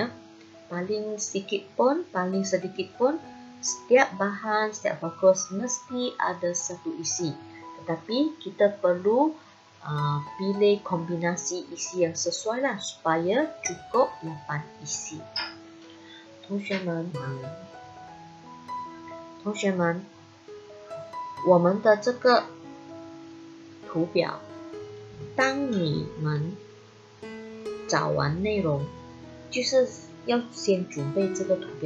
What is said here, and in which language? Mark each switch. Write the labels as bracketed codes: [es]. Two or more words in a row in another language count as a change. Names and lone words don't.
[ms] Paling sedikit pun, setiap bahan, setiap fokus mesti ada 1 isi. Tetapi kita perlu pilih kombinasi isi yang sesuai lah supaya cukup 8 isi. [zh] 同学们，我们的这个图表，当你们找完内容，就是要先准备这个图表。